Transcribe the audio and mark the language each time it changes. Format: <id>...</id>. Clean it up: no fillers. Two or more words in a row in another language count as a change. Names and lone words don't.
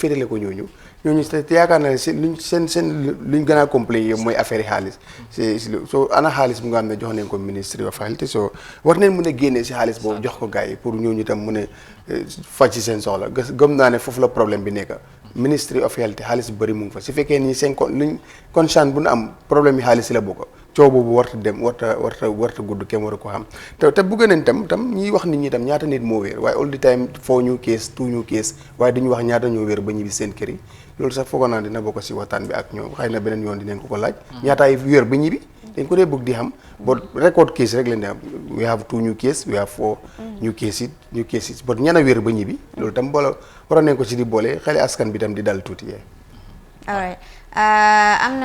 <wo>féetale ko ñooñu te yaakaar na si luñ gën a complet yëpp mooy affaire yi xaalis soo ana xaalis bu nga xam ne jox nañ ko Ministry of Health soo war nañ mën a génnee si xaalis boobu jox ko gars yi pour ñooñu tam mën a faj ci seen soxla gëm naa ne foofu la problème bi nekk Ministry of Health xaalis bu bëri mu ngi fa su fekkee nii seen luñ conscient bu nu am problème yi xaalis si la bokk coow boobu warta gudd kenn war a ko xam te bëgg nañ tam ñiy wax nit ñi tam ñaata nit moo wéer waaye</wo> <en>all the time</en> <wo>foo ñu kees tout ñu kees waaye duñu wax ñaata ñoo wéer ba ñibbi seen kër yi loolu sax foog naa dina bokk si waxtaan bi ak ñoom xëy na beneen yoon dinañ ko laaj ñaataay wéer ba ñibbi dañ ko dee bëgg di xam ba</wo> <en>record case</en> <wo>rek leen di am</wo> <en>we have 2 new case we have 4 new cases but</en> <wo>ñana wéer ba ñibbi loolu tam boole war nañ ko ci di boole xale askan bi tam di dal tuuti</wo> <en>all right</en> <wo>am na</wo>